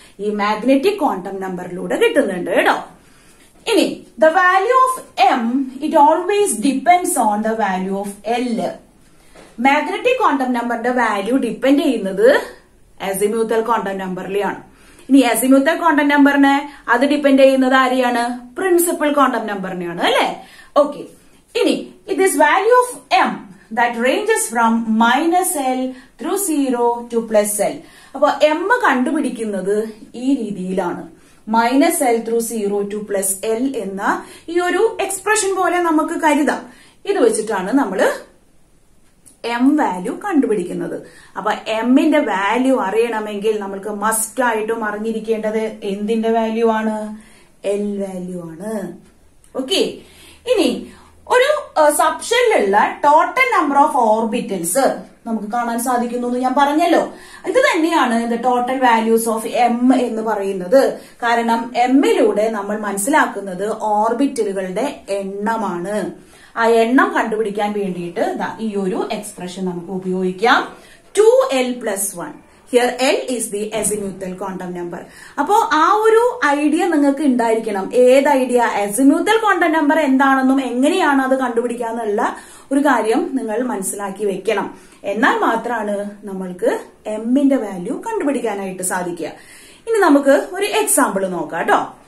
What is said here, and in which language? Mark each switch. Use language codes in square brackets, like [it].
[ml] ഈ magnetic quantum നമ്പറിലൂടെ കിട്ടുന്നുണ്ട് കേട്ടോ. [en] ഇനി the value of M it always depends on the value of L. [ml] Magnetic quantum നമ്പറിന്റെ വാല്യൂ ഡിപ്പെൻഡ് ചെയ്യുന്നത് അസിമുത്തൽ ക്വാണ്ടം നമ്പറിലെയാണ്. ഇനി അസിമുത്തൽ ക്വാണ്ടം നമ്പറിനെ അത് ഡിപ്പെൻഡ് ചെയ്യുന്നത് ആരെയാണ്? പ്രിൻസിപ്പൽ ക്വാണ്ടം നമ്പറിനെയാണ് അല്ലെ? [en] Okay, ഇനി this value of m that ranges from -L through 0 to +L. [ml] അപ്പൊ m കണ്ടുപിടിക്കുന്നത് ഈ രീതിയിലാണ്. [en] -L through 0 to +L [ml] എന്ന ഈ ഒരു എക്സ്പ്രഷൻ പോലെ നമുക്ക് കരുതാം. ഇത് വെച്ചിട്ടാണ് നമ്മള് എം വാല്യൂ കണ്ടുപിടിക്കുന്നത്. അപ്പൊ എമ്മിന്റെ വാല്യൂ അറിയണമെങ്കിൽ നമ്മൾക്ക് മസ്റ്റ് ആയിട്ടും അറിഞ്ഞിരിക്കേണ്ടത് എന്തിന്റെ വാല്യൂ ആണ്? എൽ വാല്യൂ ആണ്. ഓക്കെ, ഇനി ഒരു സബ്ഷെല്ലുള്ള [en] total number of orbitals [ml] നമുക്ക് കാണാൻ സാധിക്കുന്നു എന്ന് ഞാൻ പറഞ്ഞല്ലോ. ഇത് തന്നെയാണ് [en] the total values of M [ml] എന്ന് പറയുന്നത്. കാരണം എമ്മിലൂടെ നമ്മൾ മനസ്സിലാക്കുന്നത് ഓർബിറ്റലുകളുടെ എണ്ണമാണ്. ആ എണ്ണം കണ്ടുപിടിക്കാൻ വേണ്ടിയിട്ട് ഈ ഒരു എക്സ്പ്രഷൻ നമുക്ക് ഉപയോഗിക്കാം. 2l+1. [en] Here L is the azimuthal quantum number. [ml] അപ്പോ ആ ഒരു ഐഡിയ നിങ്ങൾക്ക് ഉണ്ടായിരിക്കണം. ഏത് ഐഡിയ? അസിമുത്തൽ ക്വാണ്ടം നമ്പർ എന്താണെന്നും എങ്ങനെയാണ് അത് കണ്ടുപിടിക്കാന്നുള്ള ഒരു കാര്യം നിങ്ങൾ മനസ്സിലാക്കി വെക്കണം. എന്നാൽ മാത്രമാണ് നമ്മൾക്ക് എമ്മിന്റെ വാല്യൂ കണ്ടുപിടിക്കാനായിട്ട് സാധിക്കുക. ഇനി നമുക്ക് ഒരു എക്സാമ്പിൾ നോക്കാം കേട്ടോ.